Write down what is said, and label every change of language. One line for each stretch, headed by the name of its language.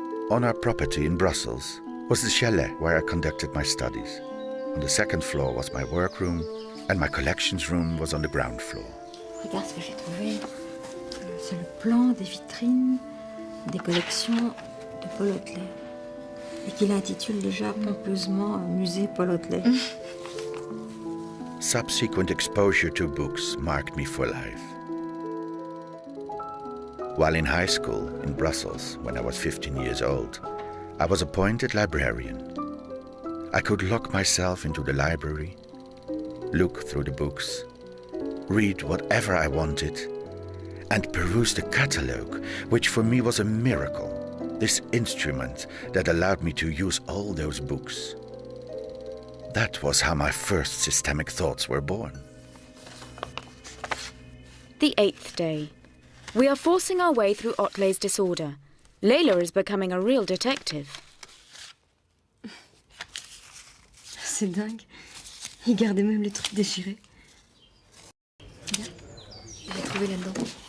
English: On our property in Brussels was the chalet where I conducted my studies. On the second floor was my workroom, and my collections room was on the ground floor.
French: Regarde ce que j'ai trouvé. C'est le plan des vitrines des collections de Paul Otlet. Et qu'il intitule déjà pompeusement Musée Paul Otlet.
English: Subsequent exposure to books marked me for life. While in high school in Brussels, when I was 15 years old, I was appointed librarian. I could lock myself into the library, look through the books, read whatever I wanted, and peruse the catalogue, which for me was a miracle, this instrument that allowed me to use all those books. That was how my first systemic thoughts were born. The 8th day. We are forcing our way through Otlet's disorder. Layla is becoming a real detective.
French: C'est dingue. Il gardait même les trucs déchirés. Regarde, j'ai trouvé là-dedans.